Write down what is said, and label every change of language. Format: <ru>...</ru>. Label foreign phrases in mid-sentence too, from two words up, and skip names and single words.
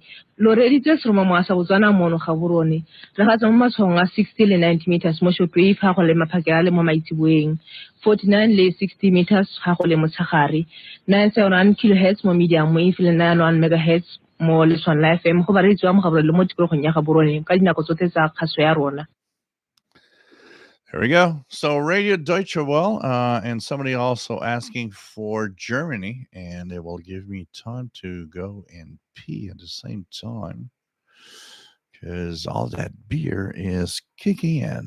<tn>Loreditse from Moasa Botswana mono Gaborone. Re ga tsama matshwao a 60 le 90 meters mo Shortwave ga go le maphakela mo maitseboeng. 49 le 60 meters ga go le motshegare. 971 kHz mo medium wave le 91 MHz mo leswan la FM go ba re tswa mo Gaborone le mo tikologong ya Gaborone ka dinako tsotlhe tsa kgaso ya rona.</tn> <en>There we go. So Radio Deutsche Welle, and somebody also asking for Germany, and it will give me time to go and pee at the same time because all that beer is kicking in.</en>